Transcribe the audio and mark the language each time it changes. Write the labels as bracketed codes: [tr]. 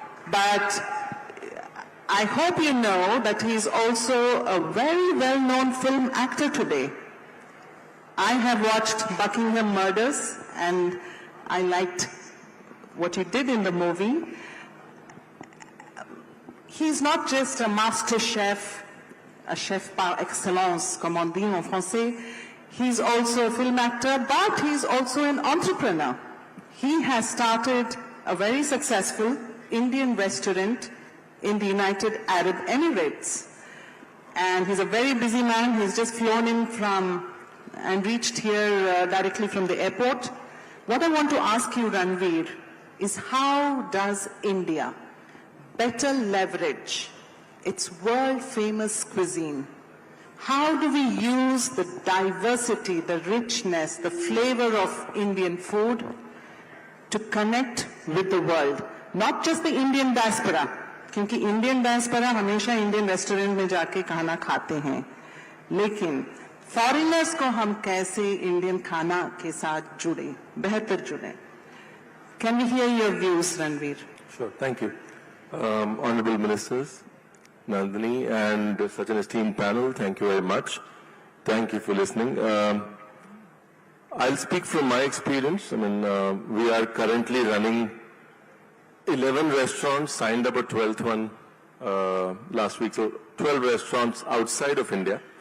[en] But I hope you know that he is also a very well-known film actor today. I have watched Buckingham Murders and I liked what he did in the movie. He's not just a master chef, a chef par excellence, [fr] comme on dit en français. [en] He's also a film actor, but he's also an entrepreneur. He has started a very successful Indian restaurant in the United Arab Emirates. And he's a very busy man. He's just flown in and reached here directly from the airport. What I want to ask you, Ranveer, is how does India better leverage its world-famous cuisine? How do we use the diversity, the richness, the flavor of Indian food to connect with the world? Not just the Indian diaspora, [hi] क्योंकि Indian diaspora हमेशा Indian restaurant में जाके खाना खाते हैं, लेकिन foreigners को हम कैसे Indian खाना के साथ जुड़े, बेहतर जुड़े? [en] Can we hear your views, Ranveer? Sure, thank you. Honorable Ministers, Nandini, and such an esteemed panel, thank you very much. Thank you for listening. I'll speak from my experience. I mean, we are currently running 11 restaurants, signed up a 12th one last week, so 12 restaurants outside of India.